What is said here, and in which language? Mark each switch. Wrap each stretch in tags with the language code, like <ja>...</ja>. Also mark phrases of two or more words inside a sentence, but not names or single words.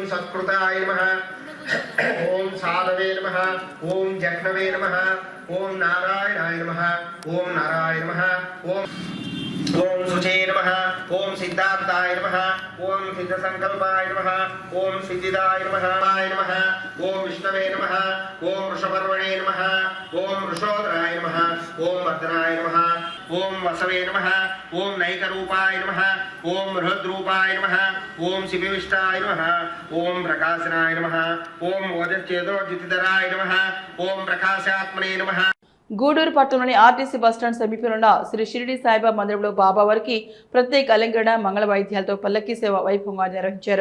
<sa>सत्कृताय नमः ओम साधवे नमः ओम जह्नवे नमः ओम नारायणाय नमः ओम नारायण नमः ओम ओम सुचे नमः ओम सिद्धार्थाय नमः ओम सिद्धसंकल्पाय नमः ओम सिद्धिदाय नमः ओम विष्णवे नमः ओम वृषपर्वणे नमः ओम वृषोदराय नमः ओम वर्धनाय नमः ఓం వసవే నమః ఓం నైకరూపాయ నమః ఓం బృహద్రూపాయ నమః ఓం శివవిష్టాయ నమః ఓం ప్రకాశనాయ నమః ఓం ఓజశ్చేదోజితధరాయ నమః ఓం ప్రకాశాత్మనే నమః.</sa> <te>గూడూరు పట్టణంలోని ఆర్టీసీ బస్టాండ్ సమీపంలో ఉన్న శ్రీ షిరిడి సాయిబాబా మందిరంలో బాబావారికి ప్రత్యేక అలంకరణ మంగళ వాయిద్యాలతో పల్లకీ సేవ వైభవంగా నిర్వహించారు.</te>